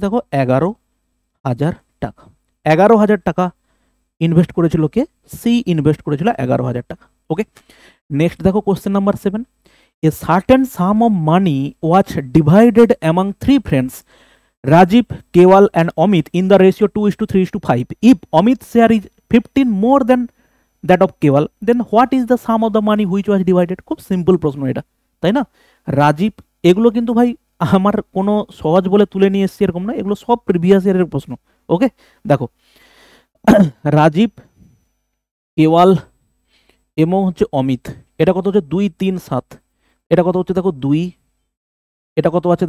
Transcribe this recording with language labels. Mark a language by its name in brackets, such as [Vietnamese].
[Bangla] দেখো 11,000 টাকা। 11,000 টাকা ইনভেস্ট করেছিল কে? সি ইনভেস্ট করেছিল 11,000 টাকা। ওকে, নেক্সট দেখো question number 7। [English] A certain sum of money was divided among 3 friends Rajiv, Keval and Amit in the ratio 2:3:5. If Amit's share is 15 more than that of Keval, then what is the sum of the money which was divided? [Bangla] খুব simple প্রশ্ন এটা, তাই না? রাজীব, এগুলো কিন্তু ভাই আমার কোনো সহজ বলে তুলে নিয়ে এসেছি এরকম না, এগুলো সব প্রিভিয়াস ইয়ারের প্রশ্ন। ওকে, দেখো রাজীব, কেওয়াল এবং হচ্ছে অমিত, এটা কত হচ্ছে? 2 3 7, এটা কত হচ্ছে? দেখো 2, এটা কত আছে?